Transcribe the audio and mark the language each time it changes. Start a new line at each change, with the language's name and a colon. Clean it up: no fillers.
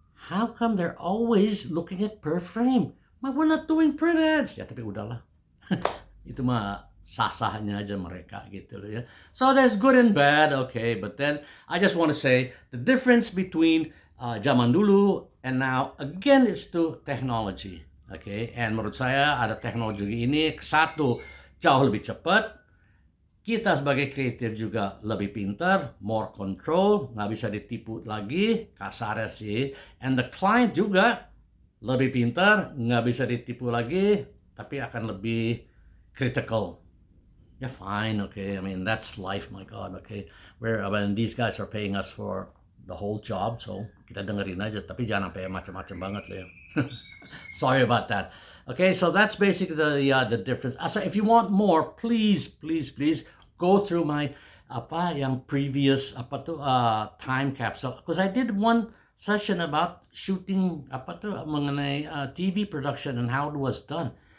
English: How come they're always looking at per frame? We're not doing print ads.
Indonesian: Ya, tapi udahlah. Itu mah sah-sahnya aja mereka gitu ya.
English: So there's good and bad, okay. But then I just want to say the difference between
Indonesian: zaman dulu
English: and now, again, is to technology.
Indonesian: Okay, and menurut saya ada teknologi ini satu jauh lebih cepat. Kita sebagai kreatif juga lebih pintar,
English: more control,
Indonesian: nggak bisa ditipu lagi, kasarnya sih.
English: And the client
Indonesian: juga lebih pintar, nggak bisa ditipu lagi, tapi akan lebih critical.
English: Yeah, fine, okay. I mean, that's life, my God, okay. These guys are paying us for the whole job, so
Indonesian: kita dengerin aja, tapi jangan sampai macam-macam banget lah ya.
English: Sorry about that. Okay, so that's basically the difference. So if you want more, please go through my yang previous time capsule, because I did one session about shooting mengenai TV production and how it was done.